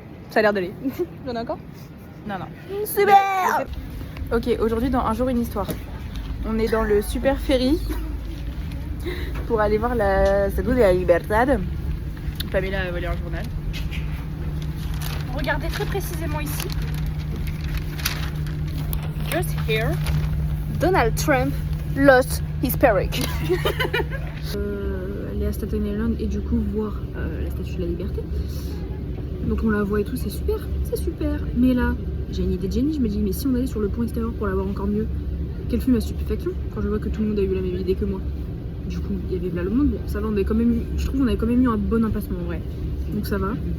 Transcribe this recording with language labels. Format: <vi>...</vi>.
<fr>Ça a l'air d'aller. J'en ai encore? Non. Super. Ok, aujourd'hui dans Un jour une histoire. On est dans le super ferry pour aller voir la Statue de la Libertad. Pamela va lire un journal. Regardez très précisément ici.</fr> <en>Just here. Donald Trump lost his perruque.</en> <fr>Aller à Staten Island et du coup voir la Statue de la Liberté. Donc on la voit et tout, c'est super. Mais là, j'ai une idée de génie, je me dis mais si on allait sur le pont extérieur pour la voir encore mieux, quelle fut ma stupéfaction quand je vois que tout le monde a eu la même idée que moi. Du coup, il y avait là le monde, bon ça va, on avait quand même eu, je trouve qu'on avait quand même eu un bon emplacement en vrai. Donc ça va.</fr>